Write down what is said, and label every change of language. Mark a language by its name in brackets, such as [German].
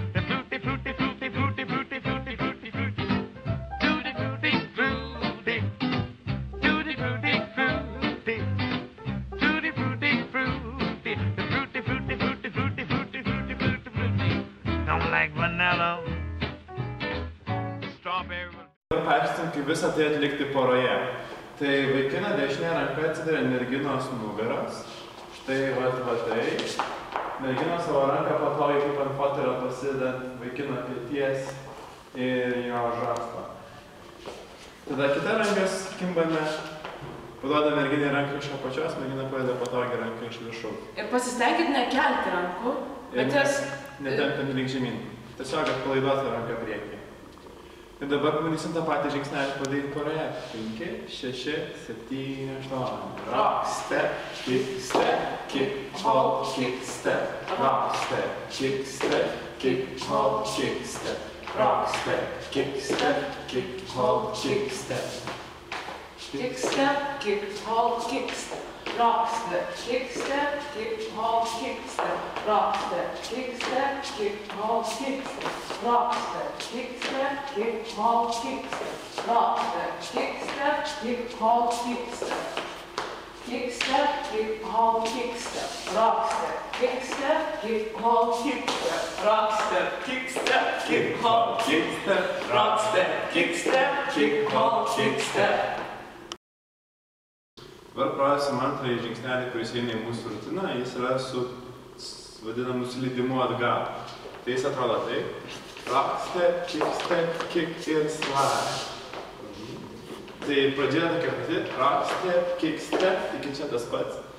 [English] The frutti frutti frutti frutti frutti frutti frutti frutti. Tutti frutti frutti. Tutti frutti frutti. Tutti frutti frutti. The frutti frutti frutti frutti frutti frutti frutti frutti. Don't like vanilla. [Lithuanian] Paaiškinsim, kaip visą tai atlikti poroje. Tai vaikino dešinė ranka atsiduria merginos nugaros. Štai va tai. Merginos savo ranką patogiai kaip ant fotelio pasidedant vaikino peties ir jo žasto. Tada kita rankas kimbame, paduoda merginai ranką iš apačios, mergina padeda patogiai ranką iš viršaus. Ir pasistengit nekelti rankų, bet jas... Netempant link žemyn. Tiesiog atpalaiduoti ranką priekį. Ir dabar pabandysim tą patį žingsnelį padaryti poroje. [English] 5, 6, 7, 8. Rock, step, kick, step, kick, hold, kick, step. Rock, step, kick, step, kick, hold, kick, step. Rock, step, kick, step, kick, hold, kick, step. Kick, step, kick, hold, kick, step. Rock, step, kick, step, kick, hold, kick, step. Rock, step, kick, step, kick, hold, kick, step. Rock, step, kick, step, kick, hold, kick, step. Rock, step, kick, step, kick, hold, kick, step. Kick, step, kick, hold, kick, step. Rock, step, kick, step, kick, hold, kick, step. Rock, step, kick, step, kick, hold, kick, step. Rock, step, kick, step, kick, hold, kick, step. [Lithuanian] Dabar pradėsim antrąjį žingsnelį, kuris eina į mūsų rutiną, jis yra su vadinamu slydimu atgal. Tai jis atrodo taip. Rock, step, kick ir slide. Tai pradžioje tokia pati. Rock, step, kick, step, iki čia tas pats.